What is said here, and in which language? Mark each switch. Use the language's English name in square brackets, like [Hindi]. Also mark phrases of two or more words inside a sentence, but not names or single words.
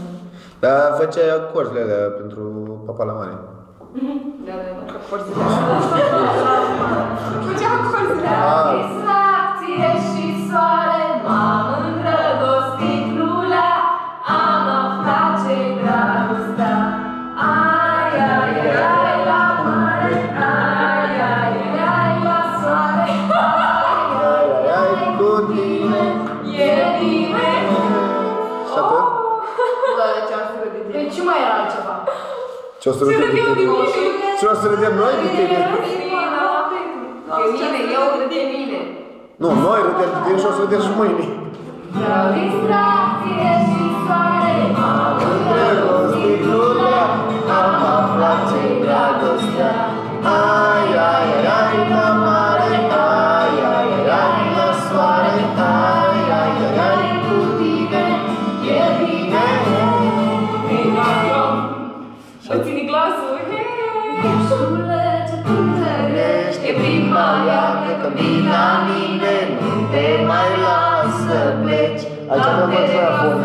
[Romanian] Dar făceai acordurile alea pentru papa la mare. Da, că corzile. Cu ce am corzile? Distracție și soare, m-am îndrăgostit lulea, am aflat ce-i dragostea. Ai, ai, ai, la mare, ai, ai, ai, la soare, ai, ai, ai, cu tine, e bine. Și atât? Da, ce am să de Păi ce mai era altceva? Ce o să râdem de tine? Ce o să râdem noi de tine? mine, eu râd de mine. Nu, noi râdem de tine și o să râdem și mâine. Vreau distracție și soare, m-am îndrăgostit lulea, am aflat ce-i dragostea. Ai, ai, ai, ai, la mare, ai, ai, ai, ai, la soare, ai, ai, ai, ai, cu tine, e bine. Mă ține glasul. Urșule, ce tu te E prima iarnă când vii la mine, nu te mai să pleci, aici avem microfon.